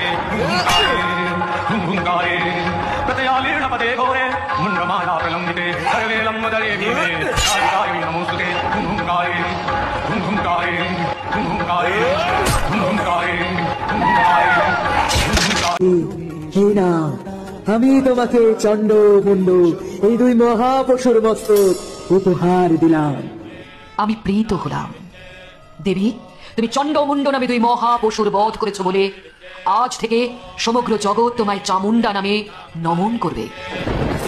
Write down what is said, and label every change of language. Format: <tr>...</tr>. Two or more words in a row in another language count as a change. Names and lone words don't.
<sa>हुंहुंकारे प्रतयालीर्ण पदे घोरे मुण्डमाला प्रलम्बिते सर्वे लम्बदरे भीमे कालिकायै नमोस्तुते। हुंहुंकारे हुंहुंकारे हुंहुंकारे हुंहुंकारे</sa> <bn>হে না, আমি তোমাকে চণ্ড মুণ্ড এই দুই মহাপশুর মস্তক উপহার দিলাম। আমি প্রীত হলাম। দেবী, তুমি চণ্ডমুণ্ড নামে দুই মহাপশুর বধ করেছো বলে আজ থেকে সমগ্র জগৎ তোমায় চামুণ্ডা নামে নমন করবে।</bn>